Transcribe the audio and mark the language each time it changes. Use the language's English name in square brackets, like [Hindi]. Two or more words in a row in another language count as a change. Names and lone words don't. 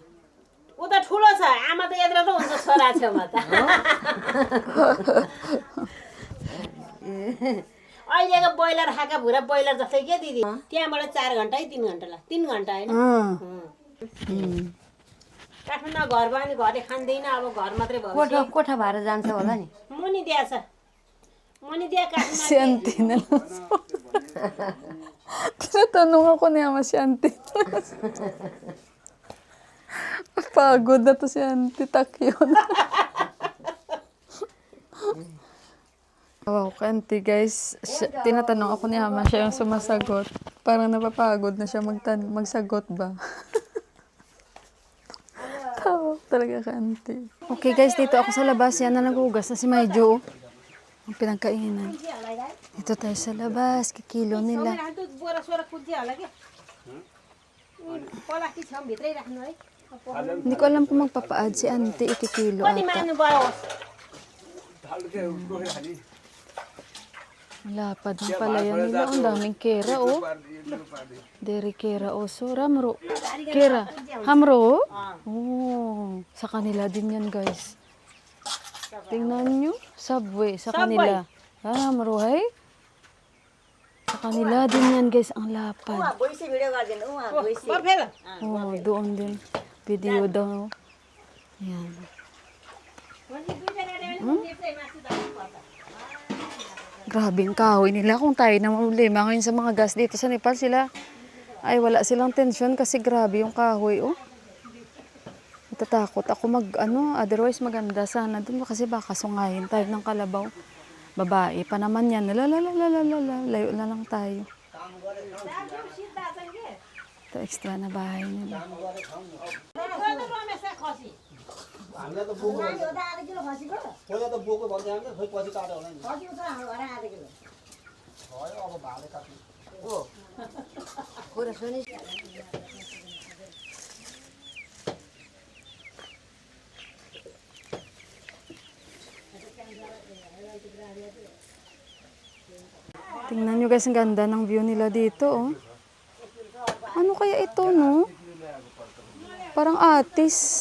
[Nepali] ऊ त ठुलो छ आमा त यत्रो त हुन्छ छोरा छेउमा त अहिलेको ब्रोइलर खाएका भुरा ब्रोइलर जस्तै के दिदी त्यहाँबाट 4 घन्टा 3 घन्टा लाग्छ 3 घन्टा होइन काठमाडौँमा घर भयो भने घरले खाँदैन अब घर मात्रै भयो कोठा कोठा भएर जान्छ होला नि मुनि दिया छ मुनि दिया काठमाडौँ [Filipino] Si auntie na lang. Tinatanong ako ni Ama si auntie. Pagod na to si auntie. Takyo na. Wow, auntie guys. Tinatanong ako ni Ama, siya yung sumasagot. Parang napapagod na siya magsagot ba. Tawa talaga ka auntie. Okay guys, dito ako sa labas. Yan na naghugas na si Maijo. Ang pinagkainan. Ito tayo sa labas. Kikilo nila. [Nepali] बोरा सोरा कुद्यो होला के प्लास्टिक छ भित्रै राख्नु है [Filipino] Hindi ko alam kung magpapaad si auntie. Ikikilo [Nepali] कति [Filipino] ata. [Nepali] माग्नु भयो [Filipino] Lapad ng palayan nila. Ang daming kera, oh. [Nepali] धेरै केरा, [Filipino] oh. So, ramro. Kera. Hamro? Oh. Sa kanila din yan, guys. Tingnan nyo. Subway. Sa kanila. Ramro, hey? Sa kanila din yan, guys. Ang lapad. [English] voice video [Nepali] गरिदिनु उहाँ भोइस बर्फेल [Filipino] Oh, doon din. Video daw. Yan. Grabe ang kahoy nila. Kung tayo na problema ngayon sa mga gas dito sa Nepal, sila ay wala silang tensyon kasi grabe yung kahoy, oh. Natatakot ako otherwise maganda sana dun kasi baka sungayin tayo ng kalabaw. Babae pa naman yan. Layo na lang tayo. Ito extra na bahay nila. [Nepali] हामीलाई त बोको आधा किलो खसीको पहिला त बोको भन्दै हामी खोइ पछि काट्यो होला नि खसीको छ हाम्रो घर आधा किलो भयो अब भाले काट्नु कुरा सुनि [Filipino] Tingnan nyo guys, ang ganda ng view nila dito, oh. Ano kaya ito, no? Parang atis.